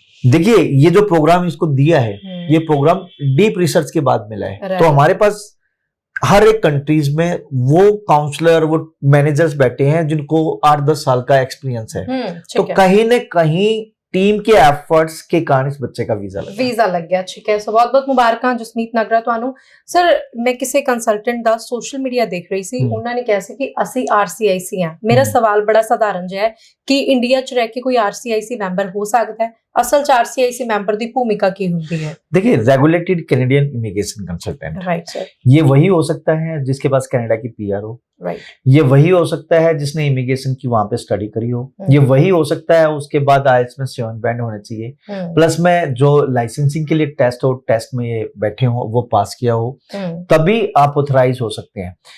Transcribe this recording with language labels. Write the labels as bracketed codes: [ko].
[hi] देखिए, ये जो प्रोग्राम इसको दिया है, ये प्रोग्राम डीप रिसर्च के बाद मिला है। तो हमारे पास हर एक कंट्रीज में वो काउंसलर, वो मैनेजर्स बैठे हैं जिनको 8-10 साल का एक्सपीरियंस है। तो कहीं न कहीं टीम के एफर्ट्स के कारण इस बच्चे का वीजा लग गया। ठीक है। सो बहुत बहुत मुबारक जसमीत नागरा [pa] ਤੁਹਾਨੂੰ। ਸਰ, ਮੈਂ ਕਿਸੇ ਕੰਸਲਟੈਂਟ ਦਾ ਸੋਸ਼ਲ ਮੀਡੀਆ ਦੇਖ ਰਹੀ ਸੀ, ਉਹਨਾਂ ਨੇ ਕਿਹਾ ਸੀ ਕਿ ਅਸੀਂ ਆਰਸੀਆਈਸੀ ਆ। ਮੇਰਾ ਸਵਾਲ ਬੜਾ ਸਧਾਰਨ ਜਿਹਾ ਹੈ ਕਿ ਇੰਡੀਆ 'ਚ ਰਹਿ ਕੇ ਕੋਈ ਆਰਸੀਆਈਸੀ ਮੈਂਬਰ ਹੋ ਸਕਦਾ ਹੈ? असल च आरसीआईसी मेंबर की भूमिका की होती है? [hi] देखिए, regulated Canadian immigration consultant, right sir, ये वही हो सकता है जिसके पास कनाडा की पीआर हो। राइट। ये वही हो सकता है जिसने इमिग्रेशन की वहां पे स्टडी करी हो। ये वही हो सकता है उसके बाद आईएलटीएस में 7 बैंड होने चाहिए, प्लस में जो लाइसेंसिंग के लिए टेस्ट हो, टेस्ट में ये बैठे हो, वो पास किया हो, तभी आप ऑथराइज हो सकते हैं।